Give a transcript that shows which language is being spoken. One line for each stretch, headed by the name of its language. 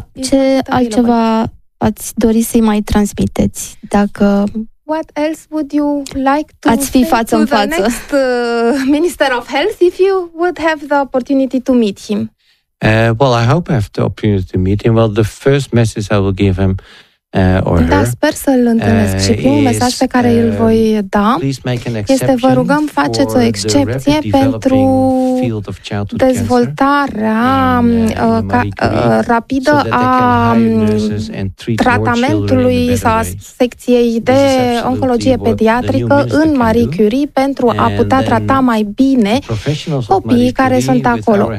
Romanian: Ce altceva ați dori să-i mai transmiteți? Dacă
English: what else would you like to
Romanian: ați fi față în față?
English: The next Minister of Health if you would have the opportunity to meet him? Well, I hope I have the opportunity to meet him. Well, the first message I will give him or
Romanian: da, sper să-l întâlnesc și primul mesaj pe care îl voi da este vă rugăm faceți o excepție pentru dezvoltarea rapidă a tratamentului sau a secției de oncologie pediatrică în Marie Curie pentru a putea trata mai bine copiii care sunt acolo.